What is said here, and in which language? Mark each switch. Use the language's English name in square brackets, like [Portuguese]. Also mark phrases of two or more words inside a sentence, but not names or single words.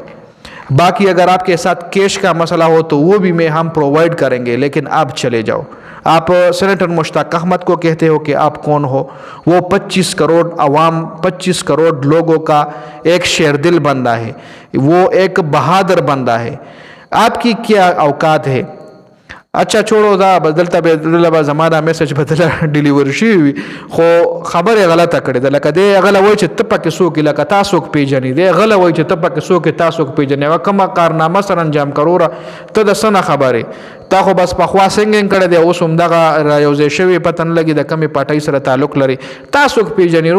[Urdu] باقی اگر آپ کے ساتھ کیش کا مسئلہ ہو تو وہ بھی ہم پرووائڈ کریں گے، لیکن آپ چلے جاؤ. آپ سینیٹر مشتاق احمد کو کہتے ہو کہ آپ کون ہو؟ وہ 25 کروڑ عوام، 25 کروڑ لوگوں کا ایک شیر دل بندہ ہے، وہ ایک بہادر بندہ ہے. آپ کی کیا اوقات ہے؟ اچھا چھوڑو [Pashto] دا بدلته به زمانه میسج بدله ډیلیور شي وي، خو خبره غلطه کړې ده. لکه دی غله وایي چې ته پکې څوک، لکه تا څوک پیژنې، دی غله وایي چې ته پکې څوک، تا څوک پیژنې. هغه کومه کارنامه سره انجام کړو ته د څه نه خبرې؟ تا خو بس پخوا سنګینګ کړی دی، اوس همدغه رایوځای شوي پته نه لګي د کومې پاټۍ سره تعلق لري، تا څوک پیژنې وروره.